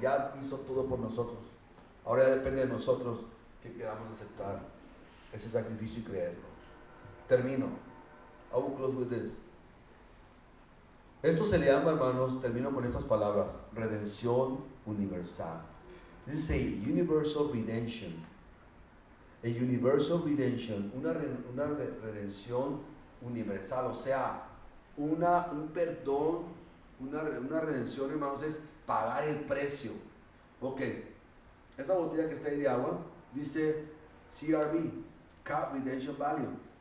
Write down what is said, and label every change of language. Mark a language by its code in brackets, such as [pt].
[es] Ya hizo todo por nosotros. Ahora ya depende de nosotros que queramos aceptar ese sacrificio y creerlo. Termino. [en] I will close with this. [es] Esto se le llama, hermanos, termino con estas palabras, redención universal. [en] This is a universal redemption. A universal redemption, [es] una redención universal, o sea, un perdón, una redención, hermanos, es pagar el precio. Ok, esa botella que está ahí de agua, dice CRV, [en] Cup Redemption Value.